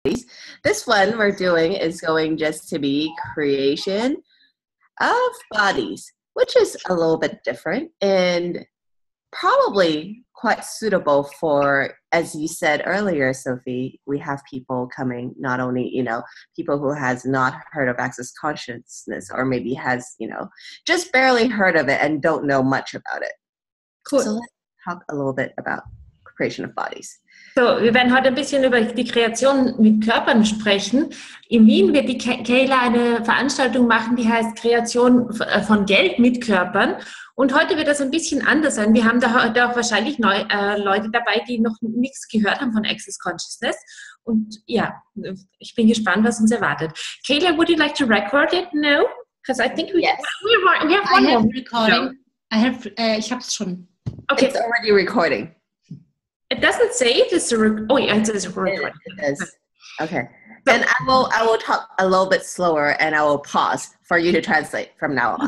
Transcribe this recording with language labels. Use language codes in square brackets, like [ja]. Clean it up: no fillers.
[en] This one we're doing is going just to be creation of bodies, which is a little bit different and probably quite suitable for, as you said earlier, Sophie, we have people coming, not only, people who has not heard of access consciousness or maybe has, just barely heard of it and don't know much about it. Cool. So let's talk a little bit about creation of bodies. [de] So, wir werden heute ein bisschen über die Kreation mit Körpern sprechen. In Wien wird die Kayla eine Veranstaltung machen, die heißt Kreation von Geld mit Körpern. Und heute wird das ein bisschen anders sein. Wir haben da heute auch wahrscheinlich Leute dabei, die noch nichts gehört haben von Access Consciousness. Und ja, ich bin gespannt, was uns erwartet. [en] Kayla, would you like to record it now? Because I think we have one more [de] recording. Ich habe es schon. [en] Okay. It's already recording. It doesn't say it is a it is a recording. It is. Okay. Then I will talk a little bit slower and I will pause for you to translate from now on.